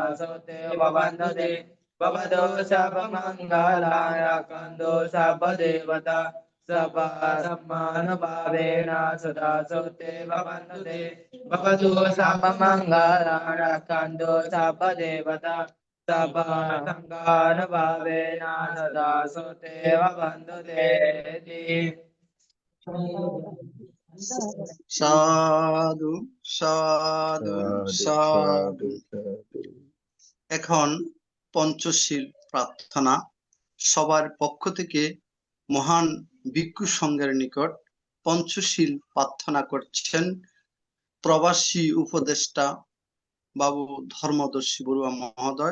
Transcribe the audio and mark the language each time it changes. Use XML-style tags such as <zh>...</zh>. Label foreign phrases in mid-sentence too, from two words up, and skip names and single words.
<pi>सोते भवन्तु ते भवतो सर्वमङ्गला रक्षन्तु सर्वदेवता सभा सम्मानुभावेन सदा सोते भवन्तु ते भवतु सर्वमङ्गला रक्षन्तु सर्वदेवता सभा सम्मानुभावेन सदा सोते भवन्तु ते। সাধু সাধু সাধু।</pi> <bn>এখন পঞ্চশীল প্রার্থনা। সবার পক্ষ থেকে মহান ভিক্ষু সংঘের নিকট পঞ্চশীল প্রার্থনা করছেন প্রবাসী উপদেষ্টা বাবু ধর্মদর্শী বড়ুয়া মহোদয়।</bn>